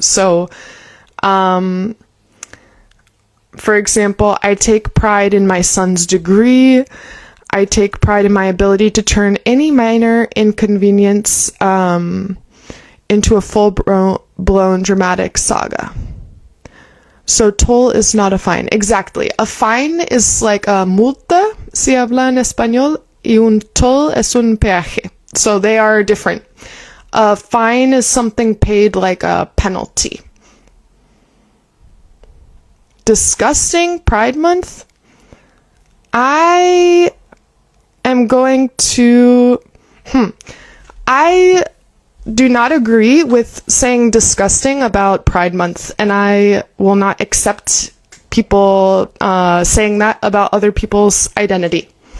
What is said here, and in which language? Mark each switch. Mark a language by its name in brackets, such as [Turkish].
[English] So, for example, I take pride in my son's degree. I take pride in my ability to turn any minor inconvenience into a full-blown dramatic saga. So toll is not a fine. Exactly. A fine is like a [Spanish] multa, si habla en español, y un toll es un peaje. [English] So they are different. A fine is something paid like a penalty. Disgusting Pride Month? I am going to... I do not agree with saying disgusting about Pride Month, and I will not accept people saying that about other people's identity.